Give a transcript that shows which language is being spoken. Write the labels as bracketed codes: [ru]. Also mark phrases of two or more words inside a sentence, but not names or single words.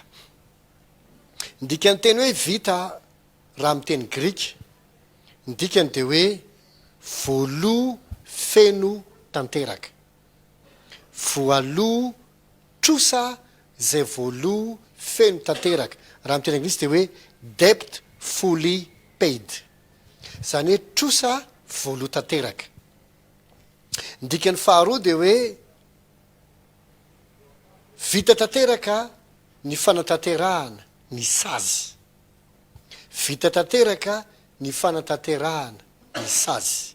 [mg] Ny dikan'ny teny hoe vita raha amin'ny teny Grika, ny dikany dia hoe voaloha feno tanteraka. Voaloha trosa izay voaloha feno tanteraka. Raha amin'ny teny anglisy dia hoe [en] debt fully paid. [mg] Izany hoe trosa voaloha tanteraka. Ny dikan'ny faharoa dia hoe vita tanteraka ny fanatanterahana ny sazy. Vita tanteraka ny fanatanterahana ny sazy.